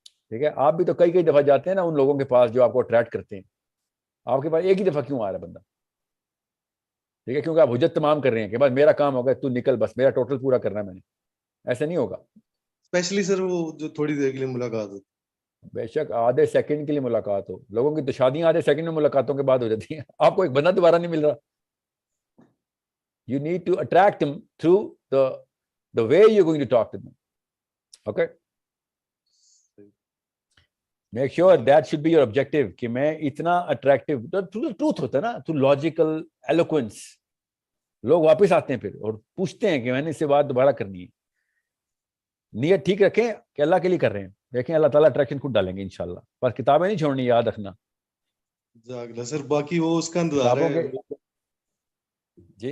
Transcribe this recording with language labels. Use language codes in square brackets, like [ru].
[ur] ٹھیک ہے, آپ بھی تو کئی دفعہ جاتے ہیں نا ان لوگوں کے پاس جو آپ کو اٹریکٹ کرتے ہیں, آپ کے پاس ایک ہی دفعہ کیوں آ رہا ہے بندہ؟ ٹھیک ہے, کیونکہ آپ حجت تمام کر رہے ہیں کہ بس میرا کام ہوگا, تو نکل, بس میرا ٹوٹل پورا کرنا ہے میں نے. ایسا نہیں ہوگا. اسپیشلی سر وہ جو تھوڑی دیر کے لیے ملاقات ہوتی بے شک آدھے سیکنڈ کے لیے ملاقات ہو, لوگوں کی تو شادیاں آدھے سیکنڈ میں ملاقاتوں کے بعد ہو جاتی ہیں. آپ کو ایک بندہ دوبارہ نہیں مل رہا. [en] You need to attract them through the way you're going to talk to them. Okay? Make sure that should be your objective [ur] کہ میں اتنا [en] attractive, truth [ur] ہوتا ہے نا, [en] through logical eloquence. [ur] لوگ واپس آتے ہیں پھر اور پوچھتے ہیں کہ میں نے اس سے بات دوبارہ کرنی ہے. نیت ٹھیک رکھیں کہ اللہ کے لیے کر رہے ہیں, دیکھیں اللہ تعالیٰ اٹریکشن خود ڈالیں گے انشاءاللہ. پر کتابیں نہیں چھوڑنی, یاد رکھنا. سر. باقی وہ اس کا انتظار ہے, جی